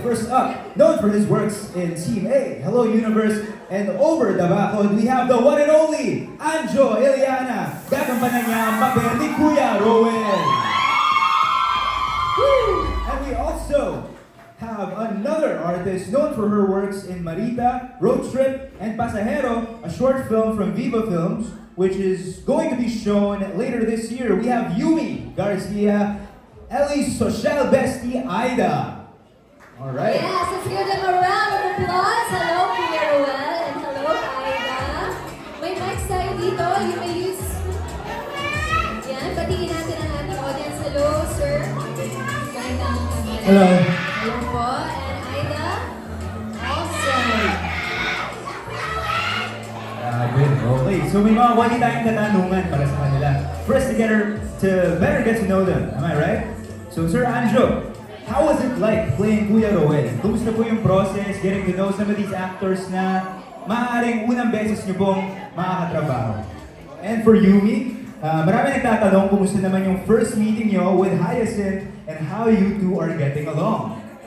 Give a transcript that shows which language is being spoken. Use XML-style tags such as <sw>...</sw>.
<en>First up, known for his works in Team A, Hello Universe, and Over the Backward, we have the one and only Anjo Eliana.</en> <tl>Gagampanan niya ang papel ni Kuya Rowell.</tl> <en>And we also have another artist known for her works in Marita, Road Trip, and Pasajero, a short film from Viva Films, which is going to be shown later this year. We have Yumi Garcia, Ellie's social bestie, Aida. All right. Yes, let's give them a round of applause. Hello, Kuya Ruel, and hello, Aida.</en> <tl>May mics tayo dito.</tl> <en>You may use...</en> <tl>Yan, batiin natin ang ating audience. Hello, sir. Magandang kami.</tl> <en>Hello. Hello po. And Aida. Awesome.</en> <tl>Okay, so may mga wali tayong katanungan para sa kanila.</tl> <en>For us to better get to know them, am I right? So Sir Anjo, how was it like playing Kuya Rowell?</en> <tl>Kumusta po yung process,</tl> <en>getting to know some of these actors</en> <tl>na maaaring unang beses nyo pong makakatrabaho?</tl> <en>And for Yumi,</en> <tl>marami nagtatanong kumusta naman yung</tl> <en>first meeting nyo with Hyacinth and how you two are getting along.</en>